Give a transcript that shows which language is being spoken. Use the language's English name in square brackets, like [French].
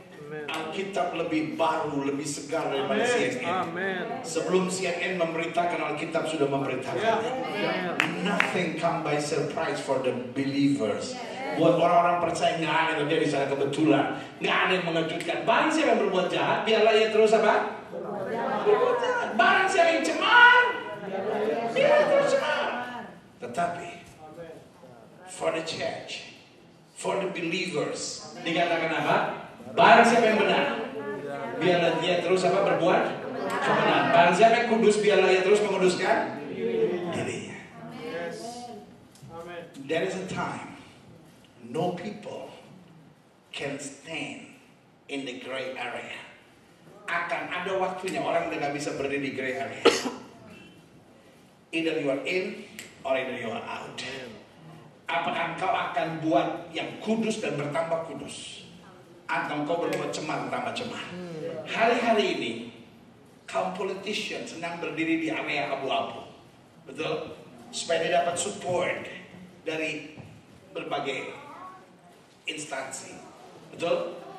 [Indonesian] Alkitab lebih baru, lebih segar daripada CNN. Sebelum CNN memberitakan, Alkitab sudah memberitakan. [English] Nothing come by surprise for the believers. [Indonesian] Buat orang-orang percaya nggak ada yang terjadi secara kebetulan, nggak ada yang mengejutkan. Barang siapa yang berbuat jahat, biarlah ia terus apa? Berbuat jahat. Barang siapa yang cemar, biarlah terus cemar. Tetapi [English] for the church, for the believers, [Indonesian] dikatakan apa? Barang siapa yang benar, biarlah dia terus apa? Berbuat kebenaran. Barang siapa yang kudus, biarlah ia terus menguduskan dirinya. [English] There is a time no people can stand in the gray area. [Indonesian] Akan ada waktunya orang udah gak bisa berdiri di gray area. [English] Either you are in or either you are out. [Indonesian] Apakah engkau akan buat yang kudus dan bertambah kudus, atau engkau berbuat cemar tambah cemar? Hari-hari ini kaum politician sedang berdiri di area abu-abu, betul? Supaya dia dapat support dari berbagai instansi, betul?